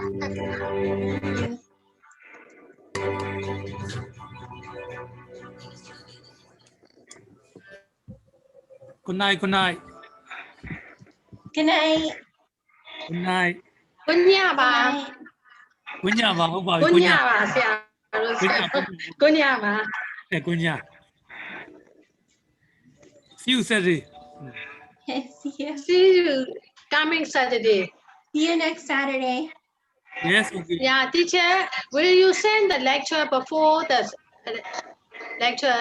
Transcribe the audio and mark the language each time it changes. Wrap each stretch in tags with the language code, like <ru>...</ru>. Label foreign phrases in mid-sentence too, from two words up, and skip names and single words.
<en>Thank you. Good night, good night. Good night. Good night. Good night, Good ba. night. Good night,</en> <my>ba.ဟုတ်ပါပြီ</my> <en>Good Good night, night. ba. Sia. Good night. Good night, ba. Good night. See you Saturday. See you. See you coming Saturday. See you next Saturday. Yes, okay. Yeah, teacher, will you send the lecture before the lecture?</en>